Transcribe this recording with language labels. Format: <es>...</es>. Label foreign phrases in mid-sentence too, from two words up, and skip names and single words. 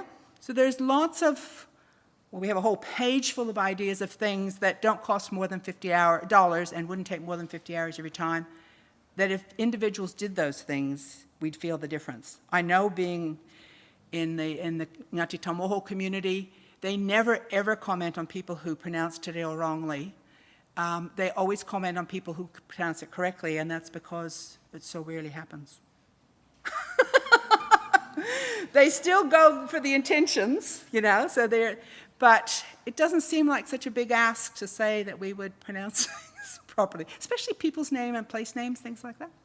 <en>So there's lots of, we have a whole page full of ideas of things that don't cost more than $50 and wouldn't take more than 50 hours of your time, that if individuals did those things, we'd feel the difference. I know being in the Ngāti Tamoho community, they never ever comment on people who pronounce</en> <mi>te reo</mi> <en>wrongly. They always comment on people who pronounce it correctly, and that's because it so rarely happens. They still go for the intentions, but it doesn't seem like such a big ask to say that we would pronounce things properly, especially people's name and place names, things like that.</en>